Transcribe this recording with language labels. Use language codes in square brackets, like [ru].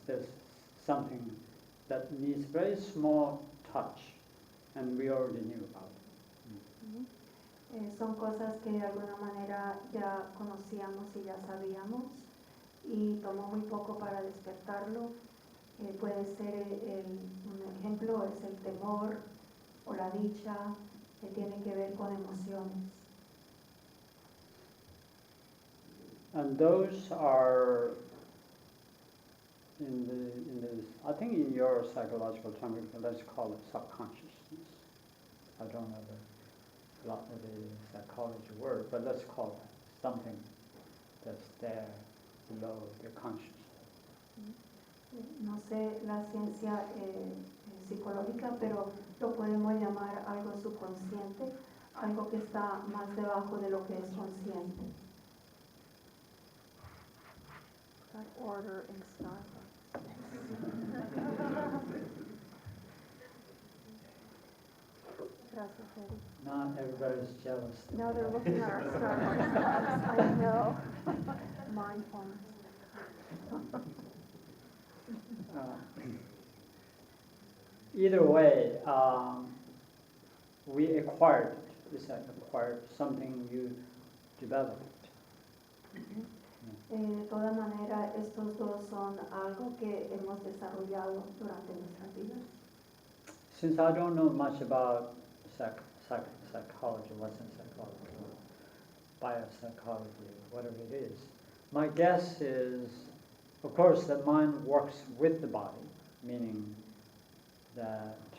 [en] There's something that needs very small touch, and we already knew about it. [es] Son cosas que de alguna manera ya conocíamos y ya sabíamos y tomó muy poco para despertarlo. Puede ser un ejemplo es el temor o la dicha, que tiene que ver con emociones. [en] And those are in the I think in your psychological term, let's call it subconsciousness. I don't know the psychology word, but let's call it something that's there below the consciousness. [es] No sé la ciencia psicológica, pero lo podemos llamar algo subconsciente, algo que está más debajo de lo que es consciente. [en] That order in Starbucks. [es] Gracias, Eddie. [en] Not everybody's jealous. Now they're looking at our Starbucks cups. I know. Mindfulness. Either way, we acquired it. It's like acquired something you developed. [es] De toda manera, estos dos son algo que hemos desarrollado durante nuestras vidas. [en] Since I don't know much about psychology, Western psychology, or biopsychology, whatever it is, my guess is, of course, the mind works with the body, meaning that